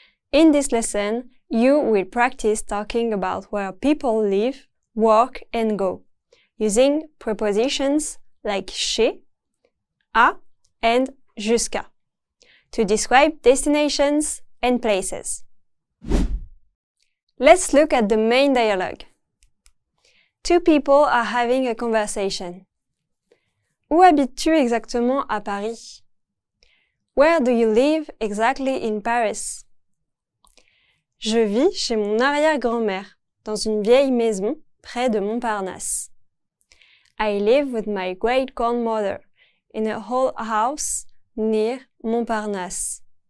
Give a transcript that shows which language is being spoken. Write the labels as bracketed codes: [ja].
[en] In this lesson, you will practice talking about where people live, work, and go, using prepositions like chez, à, and jusqu'à, to describe destinations and places. Let's look at the main dialogue. Two people are having a conversation. [fr] Où habites-tu exactement à Paris? [en] Where do you live exactly in Paris? [fr] Je vis chez mon arrière-grand-mère, dans une vieille maison près de Montparnasse. [en] I live with my great-grandmother in a old house near Montparnasse.